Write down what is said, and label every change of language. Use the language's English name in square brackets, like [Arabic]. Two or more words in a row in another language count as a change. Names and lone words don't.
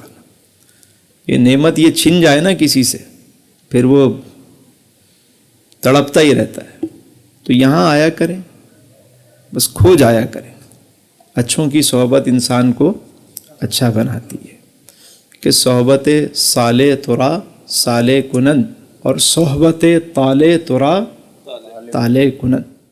[Urdu] یہ نعمت یہ چھن جائے نا کسی سے، پھر وہ تڑپتا ہی رہتا ہے. تو یہاں آیا کریں، بس کھو جایا کریں. اچھوں کی صحبت انسان کو اچھا بناتی ہے. [Persian] کہ صحبت صالح ترا صالح کنند، اور صحبت طالح ترا طالح کنند.